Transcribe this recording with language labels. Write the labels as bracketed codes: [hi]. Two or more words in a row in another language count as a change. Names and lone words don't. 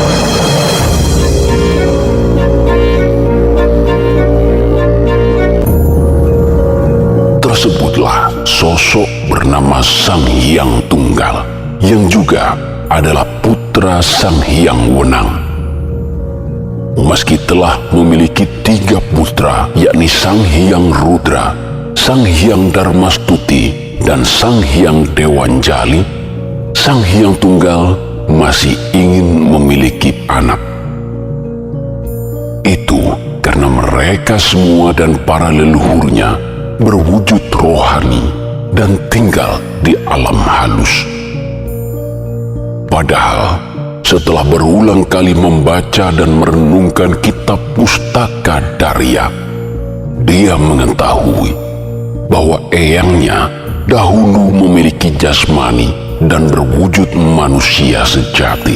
[id] Tersebutlah sosok bernama Sang Hyang Tunggal, yang juga adalah putra Sang Hyang Wenang. Meski telah memiliki 3 putra, yakni Sang Hyang Rudra, Sang Hyang Darmastuti, dan Sang Hyang Dewanjali, Sang Hyang Tunggal masih ingin memiliki anak. Itu karena mereka semua dan para leluhurnya berwujud rohani dan tinggal di alam halus. Padahal setelah berulang kali membaca dan merenungkan kitab Pustaka Darya, dia mengetahui bahwa eyangnya dahulu memiliki jasmani dan berwujud manusia sejati.